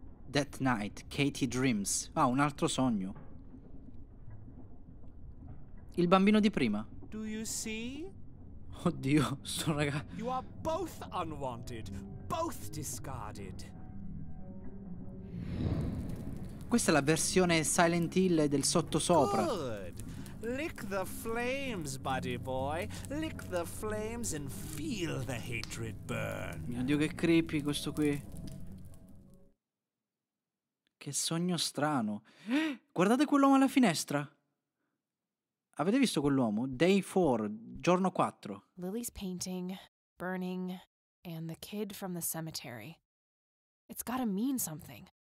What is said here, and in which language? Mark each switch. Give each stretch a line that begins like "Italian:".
English: That night, Katie dreams.
Italian: Ah, un altro sogno. Il bambino di prima.
English: Do you see?
Italian: Oddio, sto ragazzo.
English: You are both unwanted, both discarded.
Italian: Questa è la versione Silent Hill del sottosopra.
English: Good. Lick the flames, buddy boy. Lick the flames and feel the hatred burn.
Italian: Mio Dio, che creepy questo qui. Che sogno strano. Guardate quell'uomo alla finestra. Avete visto quell'uomo?
English: Day 4,
Italian: giorno 4.
English: Lily's painting, burning, and the kid from the cemetery. It's gotta mean something.